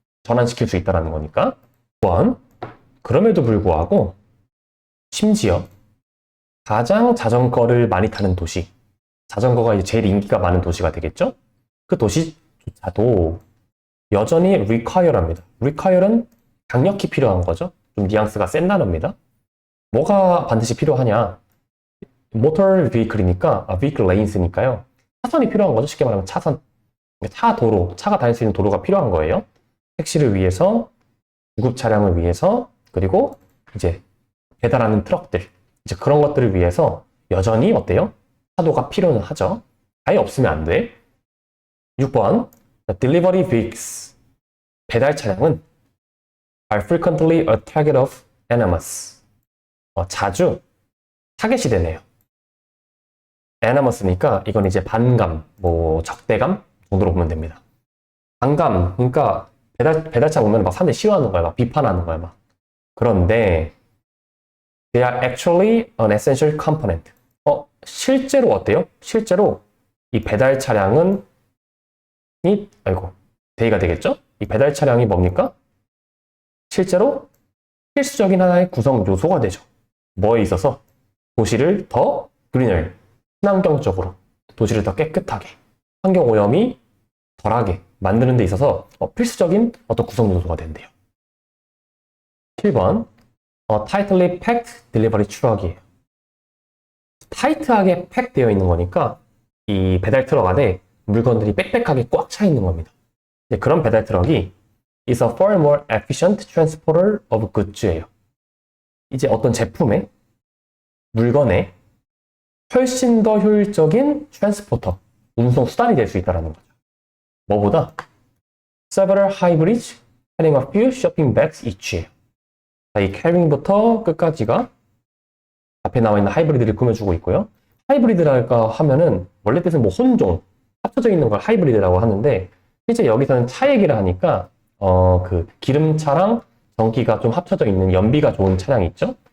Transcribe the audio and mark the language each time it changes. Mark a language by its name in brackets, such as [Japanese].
[Korean] 전환시킬 수 있다는 거니까. 또한 그럼에도 불구하고 심지어 가장 자전거를 많이 타는 도시, 자전거가 이제 제일 인기가 많은 도시가 되겠죠? 그 도시조차도 여전히 require합니다. require는 강력히 필요한 거죠. 좀 뉘앙스가 센 단어입니다. 뭐가 반드시 필요하냐? [English] motor vehicle이니까, vehicle lanes니까요. [Korean] 차선이 필요한 거죠. 쉽게 말하면 차선. 차 도로, 차가 다닐 수 있는 도로가 필요한 거예요. 택시를 위해서, 구급 차량을 위해서, 그리고 이제 배달하는 트럭들, 이제 그런 것들을 위해서 여전히 어때요? 차도가 필요는 하죠. 아예 없으면 안 돼. 6번. [English] delivery vehicles. [Korean] 배달 차량은 [English] are frequently a target of animus. [Korean] 자주 타겟이 되네요. animus니까 이건 이제 반감, 뭐 적대감 정도로 보면 됩니다. 반감, 그러니까 배달차 보면 막 사람들이 싫어하는 거야, 막 비판하는 거야, 막. 그런데 [English] they are actually an essential component. [Korean] 실제로 어때요? 실제로 이 배달 차량은 they가 되겠죠? 이 배달 차량이 뭡니까? 실제로 필수적인 하나의 구성 요소가 되죠. 뭐에 있어서? 도시를 더 greener, 친환경적으로, 도시를 더 깨끗하게, 환경 오염이 덜하게 만드는 데 있어서 필수적인 어떤 구성 요소가 된대요. 7번. [English] tightly packed delivery truck이에요. [Korean] 타이트하게 팩 되어 있는 거니까 이 배달 트럭 안에 물건들이 빽빽하게 꽉 차 있는 겁니다. 그런 배달 트럭이 [English] is a far more efficient transporter of goods예요. [Korean] 이제 어떤 제품의, 물건의 훨씬 더 효율적인 트랜스포터, 운송 수단이 될 수 있다는 거죠. 뭐보다? [English] Several hybrids carrying a few shopping bags each예요. [Korean] 이 carrying부터 끝까지가 앞에 나와 있는 하이브리드를 꾸며주고 있고요. 하이브리드랄까 하면은 원래 뜻은 뭐 혼종, 합쳐져 있는 걸 하이브리드라고 하는데 실제 여기서는 차 얘기를 하니까 그 기름차랑 전기가 좀 합쳐져 있는 연비가 좋은 차량이 있죠?